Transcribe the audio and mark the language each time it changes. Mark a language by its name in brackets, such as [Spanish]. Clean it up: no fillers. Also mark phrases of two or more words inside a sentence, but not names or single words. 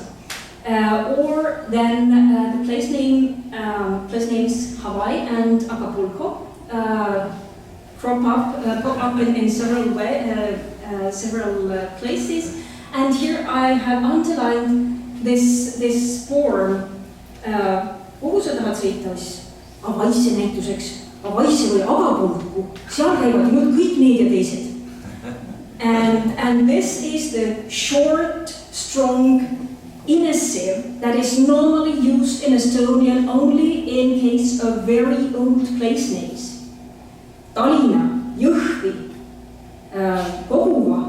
[English] Or then the place names Hawaii and Acapulco pop up in several places. And here I have underlined this form. [Estonian] Kuhu sa tahad sõita, Hawaii'sse näituseks, Hawaii'sse või Acapulco, seal käivad nüüd kõik need ja teised. [English] And this is the short, strong inessive that is normally used in Estonian only in case of very old place names. [Estonian] Tallinna, Jõhvi, Koguva.